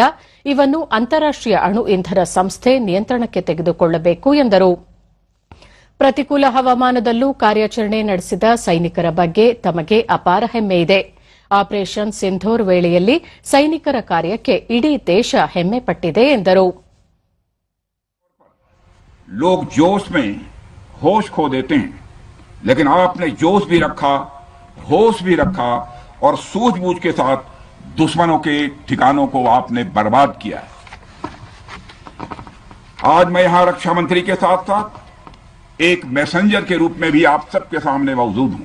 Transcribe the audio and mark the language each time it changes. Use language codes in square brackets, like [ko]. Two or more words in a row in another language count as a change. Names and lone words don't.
[kn] ಇವನ್ನು ಅಂತಾರಾಷ್ಟೀಯ ಅಣು ಇಂಧನ ಸಂಸ್ಥೆ ನಿಯಂತ್ರಣಕ್ಕೆ ತೆಗೆದುಕೊಳ್ಳಬೇಕು ಎಂದರು. ಪ್ರತಿಕೂಲ ಹವಾಮಾನದಲ್ಲೂ ಕಾರ್ಯಾಚರಣೆ ನಡೆಸಿದ ಸೈನಿಕರ ಬಗ್ಗೆ ತಮಗೆ ಅಪಾರ ಹೆಮ್ಮೆಯಿದೆ. ಆಪರೇಷನ್ ಸಿಂಧೂರ್ ವೇಳೆಯಲ್ಲಿ ಸೈನಿಕರ ಕಾರ್ಯಕ್ಕೆ ಇಡೀ ದೇಶ ಹೆಮ್ಮೆ ಪಟ್ಟಿದೆ ಎಂದರು. [hi] लोग जोश में होश खो देते हैं, लेकिन आपने जोश भी रखा, होश भी रखा और सूझबूझ के साथ दुश्मनों के ठिकानों को आपने बर्बाद किया है. आज मैं यहां रक्षा मंत्री के साथ साथ एक मैसेंजर के रूप में भी आप सबके सामने मौजूद हूं.